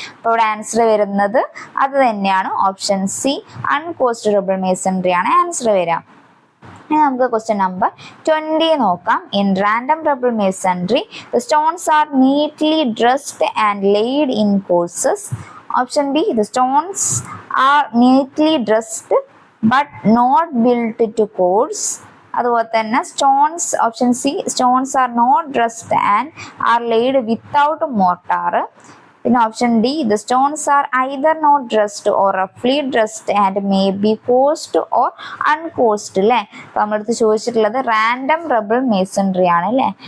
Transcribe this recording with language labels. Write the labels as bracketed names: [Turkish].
[Malayalam] അപ്പോൾ ഇവിടെ ആൻസർ വരുന്നത് അത് തന്നെയാണ്. ഓപ്ഷൻ സി അൺകോസ്റ്റ് റബിൾ മേസൺറി ആണ് ആൻസർ വരിക. ഇനി നമുക്ക് ക്വസ്റ്റ്യൻ നമ്പർ 20 നോക്കാം. [English] In random rubble masonry the stones are neatly dressed and laid in courses. Option B, the stones are neatly dressed but not built to chords. [Malayalam] അതുപോലെ തന്നെ [English] Stones option C stones are not dressed and are laid without mortar. [Malayalam] പിന്നെ [English] Option D the stones R either not dressed or റഫ്ലി dressed and may be cost or അൺകോസ്റ്റ് അല്ലേ. [Malayalam] അപ്പൊ നമ്മളടുത്ത് ചോദിച്ചിട്ടുള്ളത് random റബിൾ masonry ആണ് അല്ലേ.